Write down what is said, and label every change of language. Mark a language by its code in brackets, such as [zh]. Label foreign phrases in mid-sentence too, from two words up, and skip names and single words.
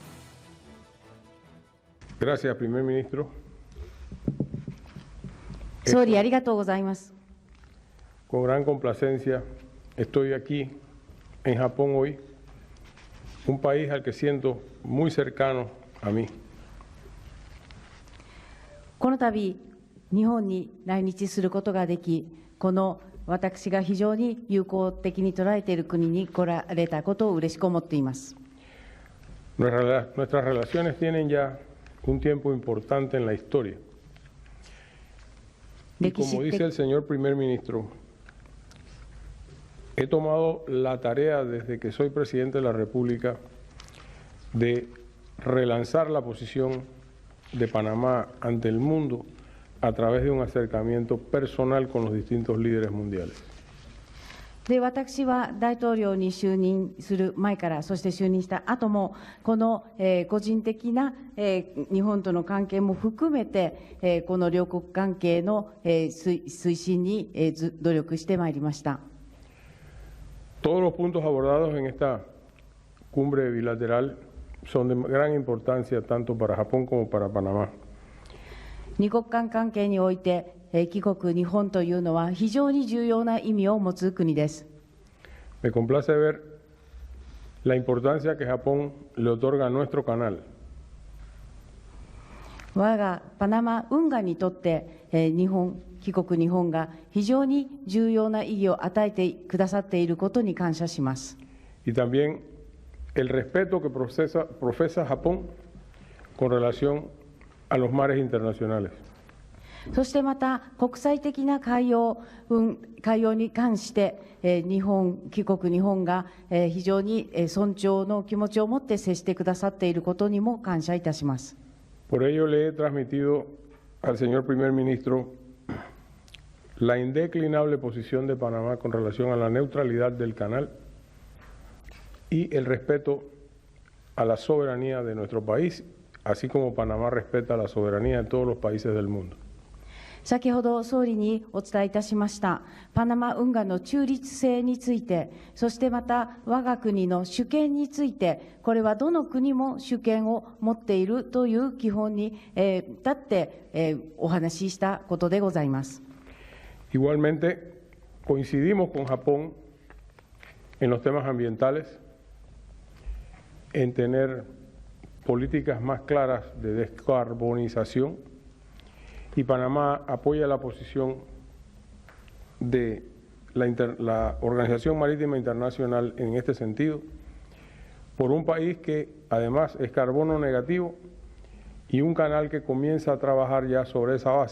[es] Gracias, primer ministro. Con gran complacencia estoy aquí en Japón hoy, un país al que siento muy cercano a mí. [ja] この度、日本に来日することができ、この私が非常に友好的に捉えている国に来られたことを嬉しく思っています。 [es] Nuestras relaciones tienen ya un tiempo importante en la historia. Y como dice el señor primer ministro, he tomado la tarea desde que soy presidente de la República de relanzar la posición de Panamá ante el mundo a través de un acercamiento personal con los distintos líderes mundiales. [ja] で私は大統領に就任する前から、そして就任した後も、この、個人的な、日本との関係も含めて、この両国関係の、推進に、努力してまいりました。 [es] Todos los puntos abordados en esta cumbre bilateral son de gran importancia tanto para Japón como para Panamá. [ja] 二国間関係において、帰国日本というのは非常に重要な意味を持つ国です。 [es] Me complace ver la importancia que Japón le otorga a nuestro canal. [ja] 我がパナマ運河にとって、帰国日本が非常に重要な意義を与えてくださっていることに感謝します。 [es] Y también el respeto que profesa Japón con relación a los mares internacionales. [ja] そしてまた国際的な海洋に関して、帰国日本が、非常に尊重の気持ちを持って接してくださっていることにも感謝いたします。 [es] Por ello le he transmitido al señor primer ministro la indeclinable posición de Panamá con relación a la neutralidad del canal y el respeto a la soberanía de nuestro país, así como Panamá respeta la soberanía de todos los países del mundo. [ja] 先ほど総理にお伝えいたしましたパナマ運河の中立性について、そしてまた我が国の主権について、これはどの国も主権を持っているという基本に立って、お話ししたことでございます。 [es] Igualmente, coincidimos con Japón en los temas ambientales, en tener políticas más claras de descarbonización, y Panamá apoya la posición de la Organización Marítima Internacional en este sentido, por un país que además es carbono negativo y un canal que comienza a trabajar ya sobre esa base.